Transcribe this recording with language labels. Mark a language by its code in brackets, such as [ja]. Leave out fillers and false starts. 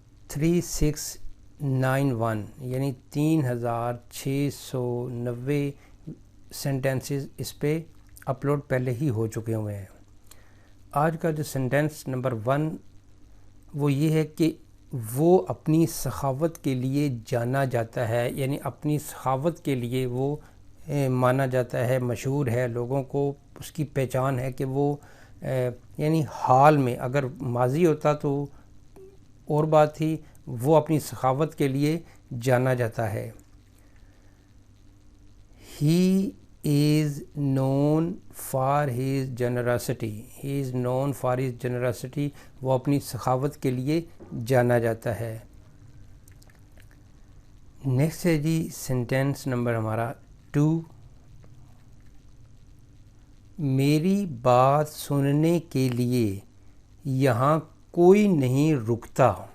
[ur] 3691 یعنی 3690 سینٹینسز اس پہ اپلوڈ پہلے ہی ہو چکے ہوئے ہیں۔ آج کا جو سینٹینس نمبر 1 وہ یہ ہے کہ وہ اپنی سخاوت کے لیے جانا جاتا ہے، یعنی اپنی سخاوت کے لیے وہ مانا جاتا ہے، مشہور ہے، لوگوں کو اس کی پہچان ہے کہ وہ یعنی حال میں، اگر ماضی ہوتا تو اور بات تھی، وہ اپنی سخاوت کے لیے جانا جاتا ہے۔ [en] He is known for his generosity. He is known for his generosity. [ur] وہ اپنی سخاوت کے لیے جانا جاتا ہے۔ نیکسٹ ہے جی سینٹینس نمبر ہمارا 2۔ میری بات سننے کے لیے یہاں کوئی نہیں رکتا،